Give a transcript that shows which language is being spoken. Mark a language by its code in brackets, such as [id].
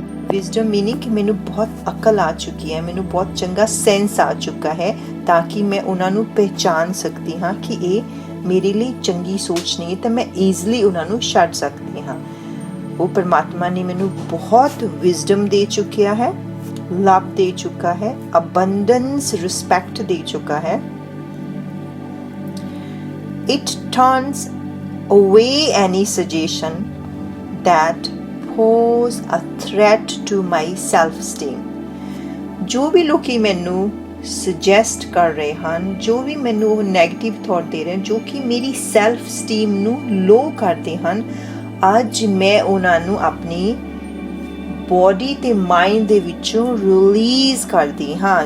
[pa] Wisdom meaning ਕਿ ਮੈਨੂੰ ਬਹੁਤ ਅਕਲ ਆ ਚੁੱਕੀ ਹੈ, ਮੈਨੂੰ ਬਹੁਤ ਚੰਗਾ ਸੈਂਸ ਆ ਚੁੱਕਾ ਹੈ, ਤਾਂ ਕਿ ਮੈਂ ਉਹਨਾਂ ਨੂੰ ਪਹਿਚਾਨ ਸਕਦੀ ਹਾਂ ਕਿ ਇਹ ਮੇਰੇ ਲਈ ਚੰਗੀ ਸੋਚ ਨਹੀਂ ਤਾਂ ਮੈਂ ਈਜ਼ਲੀ ਉਹਨਾਂ ਨੂੰ ਛੱਡ ਸਕਦੀ ਹਾਂ। ਉਹ ਪਰਮਾਤਮਾ ਨੇ ਮੈਨੂੰ ਬਹੁਤ ਵਿਜ਼ਡਮ ਦੇ ਚੁੱਕਿਆ ਹੈ, ਲਵ ਦੇ ਚੁੱਕਾ ਹੈ, ਅਬੰਡੈਂਸ ਰਿਸਪੈਕਟ ਦੇ ਚੁੱਕਾ ਹੈ। [en] It turns away any suggestion that pose a threat to my self-esteem. [pa] ਜੋ ਵੀ ਲੋਕੀ ਮੈਨੂੰ ਸੁਜੈਸਟ ਕਰ ਰਹੇ ਹਨ, ਜੋ ਵੀ ਮੈਨੂੰ ਉਹ ਨੈਗੇਟਿਵ ਥਾਟ ਦੇ ਰਹੇ ਹਨ, ਜੋ ਕਿ ਮੇਰੀ ਸੈਲਫ ਸਟੀਮ ਨੂੰ ਲੋ ਕਰਦੇ ਹਨ, ਅੱਜ ਮੈਂ ਉਹਨਾਂ ਨੂੰ ਆਪਣੀ ਬੋਡੀ ਤੇ ਮਾਈਂਡ ਦੇ ਵਿੱਚੋਂ ਰਿਲੀਜ਼ ਕਰਦੀ ਹਾਂ।